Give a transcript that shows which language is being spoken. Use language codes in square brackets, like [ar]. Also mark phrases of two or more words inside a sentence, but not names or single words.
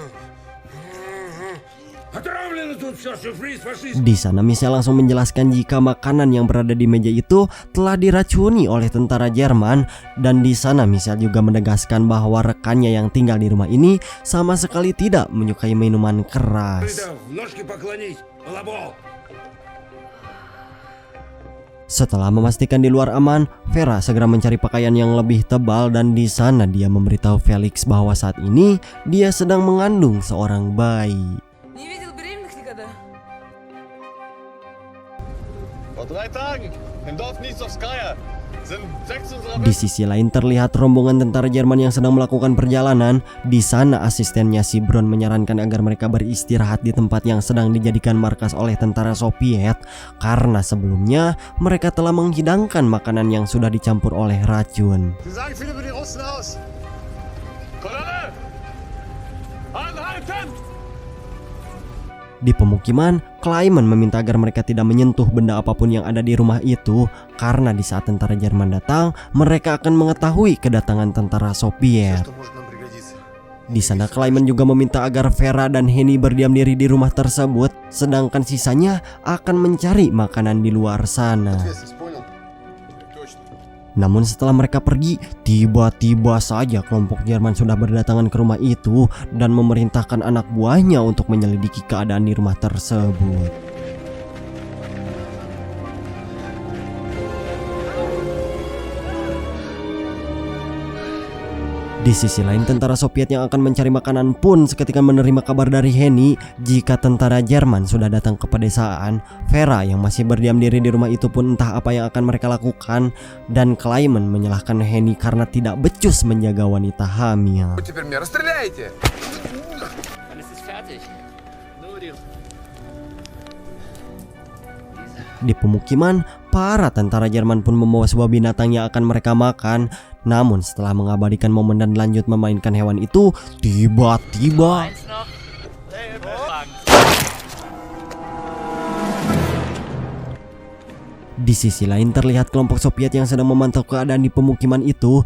[id] Di sana Michelle langsung menjelaskan jika makanan yang berada di meja itu telah diracuni oleh tentara Jerman, dan di sana Michelle juga menegaskan bahwa rekannya yang tinggal di rumah ini sama sekali tidak menyukai minuman keras. Setelah memastikan di luar aman, Vera segera mencari pakaian yang lebih tebal, dan di sana dia memberitahu Felix bahwa saat ini dia sedang mengandung seorang bayi. [ru] Не видел беременных никогда? [de] Vor 3 Tagen im Dorf Niesowskaja sind 6 unserer [id] Di sisi lain terlihat rombongan tentara Jerman yang sedang melakukan perjalanan. Di sana asistennya si Brown menyarankan agar mereka beristirahat di tempat yang sedang dijadikan markas oleh tentara Soviet, karena sebelumnya mereka telah menghidangkan makanan yang sudah dicampur oleh racun. [de] Sie sagen viel über die Russen aus. Kolonne! Anhalten! [id] Di pemukiman, Kleiman meminta agar mereka tidak menyentuh benda apapun yang ada di rumah itu, karena di saat tentara Jerman datang, mereka akan mengetahui kedatangan tentara Soviet. [ru] Что может нам пригодиться? [id] Di sana Kleiman juga meminta agar Vera dan Henny berdiam diri di rumah tersebut, sedangkan sisanya akan mencari makanan di luar sana. [ru] Ответственность, понял? Точно. [id] Namun setelah mereka pergi, tiba-tiba saja kelompok Jerman sudah berdatangan ke rumah itu dan memerintahkan anak buahnya untuk menyelidiki keadaan di rumah tersebut. Di sisi lain, tentara Soviet yang akan mencari makanan pun seketika menerima kabar dari Henny jika tentara Jerman sudah datang ke pedesaan. Vera yang masih berdiam diri di rumah itu pun entah apa yang akan mereka lakukan, dan Kleiman menyalahkan Henny karena tidak becus menjaga wanita hamil. [ru] Теперь меня расстреляете! [id] Di pemukiman, para tentara Jerman pun membawa sebuah binatang yang akan mereka makan. Namun setelah mengabadikan momen dan lanjut memainkan hewan itu, tiba-tiba di sisi lain terlihat kelompok Soviet yang sedang memantau keadaan di pemukiman itu.